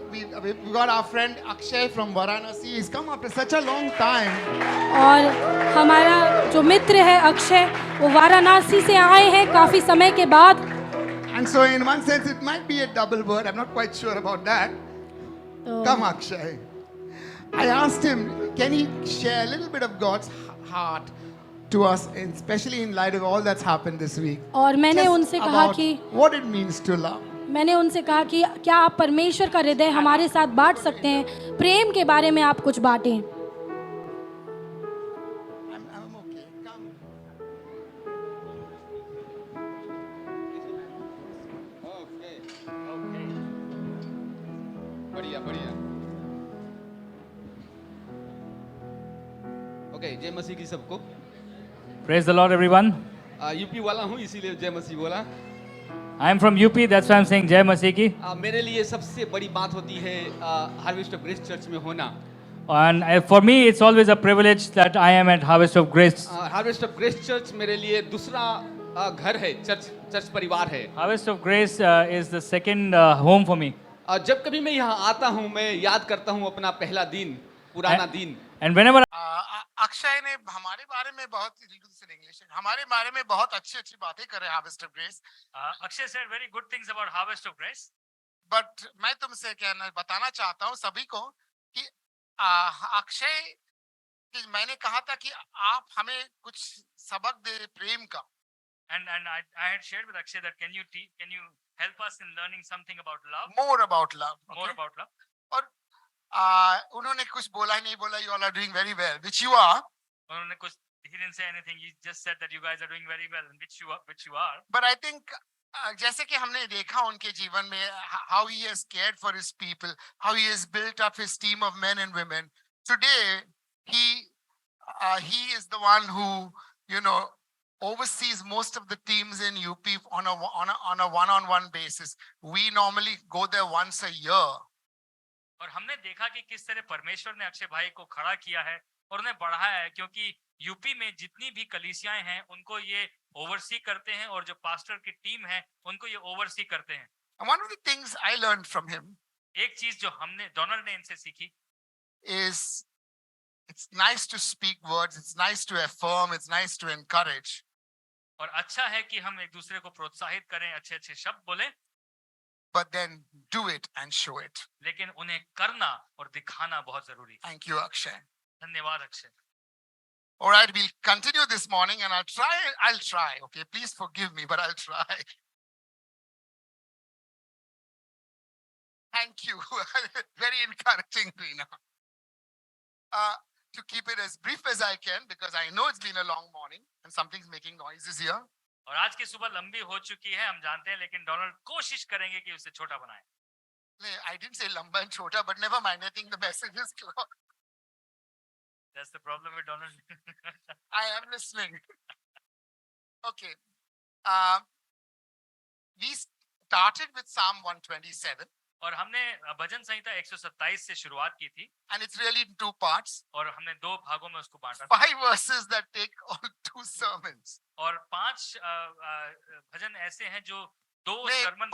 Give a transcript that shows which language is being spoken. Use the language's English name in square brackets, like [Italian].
[English] We've got our friend Akshay from Varanasi. He's come after such a long time. [Hindi] और हमारा जो मित्र है अक्षय, वो वाराणसी से आए हैं काफ़ी समय के बाद. [English] And so in one sense it might be a double word. I'm not quite sure about that. तो Come Akshay. I asked him, can he share a little bit of God's heart to us, especially in light of all that's happened this week? [Hindi] और मैंने [English] Just [Hindi] उनसे कहा [English] about [Hindi] कि [English] what it means to love. [Hindi] मैंने उनसे कहा कि क्या आप परमेश्वर का हृदय हमारे साथ बांट सकते हैं, प्रेम के बारे में आप कुछ बांटें. [English] I'm okay. Come. [Hindi] Okay. बढ़िया बढ़िया. Okay, जय मसीह की सबको. [English] Praise the Lord, everyone. [Hindi] UP वाला हूँ इसीलिए जय मसीह बोला. [English] I am from UP, that's why I'm saying Jai Masih ki. [Hindi] मेरे लिए सबसे बड़ी बात होती है हार्वेस्ट ऑफ ग्रेस चर्च में होना. [English] And for me, it's always a privilege that I am at Harvest of Grace. [Hindi] Harvest of grace church मेरे लिए दूसरा घर है, चर्च परिवार है. [English] Harvest of Grace is the second home for me. [Hindi] जब कभी मैं यहाँ आता हूँ मैं याद करता हूँ अपना पहला दिन, पुराना दिन. [English] And whenever [Hindi] अक्षय ने हमारे बारे में बहुत इंग्लिश हमारे बारे में बहुत अच्छी अच्छी बातें करे harvest of grace. [English] Akshay said very good things about Harvest of Grace. [Hindi] But मैं तुमसे बताना चाहता हूँ सभी को कि अक्षय कि मैंने कहा था कि आप हमें कुछ सबक दे प्रेम का. [English] And I had shared with Akshay that can you help us in learning something about love, more about love. more Okay? about love. [Hindi] और उन्होंने कुछ बोला ही नहीं, बोला [English] you all are doing very well, which you are. [Hindi] उन्होंने कुछ, [English] he didn't say anything. He just said that you guys are doing very well, and which you are. But I think [Hindi] जैसे कि हमने देखा उनके जीवन में [English] how he has cared for his people, how he has built up his team of men and women. Today he is the one who oversees most of the teams in UP on a one-on-one basis. We normally go there once a year. [Hindi] और हमने देखा कि किस तरह परमेश्वर ने अक्षय भाई को खड़ा किया है और उन्हें बढ़ाया है, क्योंकि यूपी में जितनी भी कलीसियाएं हैं उनको ये ओवरसी करते हैं और जो पास्टर की टीम है उनको ये ओवरसी करते हैं. [English] And one of the things I learned from him [Hindi] एक चीज जो हमने डोनाल्ड ने इनसे सीखी [English] is it's nice to speak words, it's nice to affirm, it's nice to encourage. [Hindi] और अच्छा है कि हम एक दूसरे को प्रोत्साहित करें, अच्छे अच्छे शब्द बोलें, [English] But then do it and show it. [Hindi] लेकिन उन्हें करना और दिखाना बहुत जरूरी है. [English] Thank you, Akshay. [Hindi] धन्यवाद Akshay. [English] All right, we'll continue this morning and I'll try. Okay, please forgive me, but I'll try. Thank you. Very encouraging, Reena. To keep it as brief as I can, because I know it's been a long morning and something's making noises here. [Hindi] और आज की सुबह लंबी हो चुकी है, हम जानते हैं, लेकिन डोनाल्ड कोशिश करेंगे कि उसे छोटा बनाएं. [English] I didn't say lamba and chota, but never mind. I think the message is clear. That's the problem with Donald. I am listening. Okay. We started with Psalm 127. [Hindi] और हमने भजन संहिता 127 से शुरुआत की थी. [English] And it's really in two parts. [Hindi] और हमने दो भागों में उसको बांटा. [English] 5 verses that take all 2 sermons. [Hindi] और 5 भजन ऐसे हैं जो 2 sermon